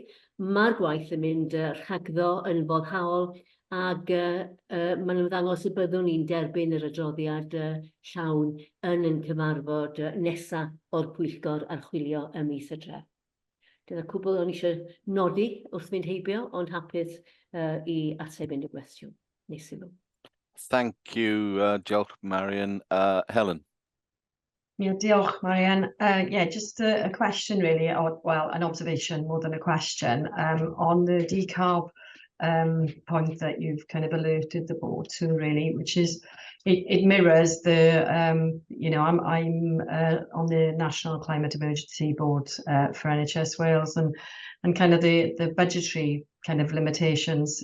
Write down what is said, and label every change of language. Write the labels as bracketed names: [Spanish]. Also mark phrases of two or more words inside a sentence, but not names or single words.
[Welsh] Mae'r gwaith yn mynd rhagddo yn foddhaol ac maen nhw'n ddangos y byddwn ni'n derbyn yr adroddiad llawn yn cyfarfod nesaf o'r pwyllgor archwilio y mis Hydref. Dyna cwbl o'n eisiau nodi wrth fynd heibio, ond hapus i ateb unrhyw gwestiwn. Nes i nhw. [English] Thank you, [Welsh] diolch Marian. Helen. Yeah, diolch, Marian. [English] Yeah, just a question really, or well, an observation more than a question on the decarb point that you've kind of alerted the board to really, which is it mirrors the you know, I'm on the National Climate Emergency Board for NHS Wales and kind of the budgetary kind of limitations.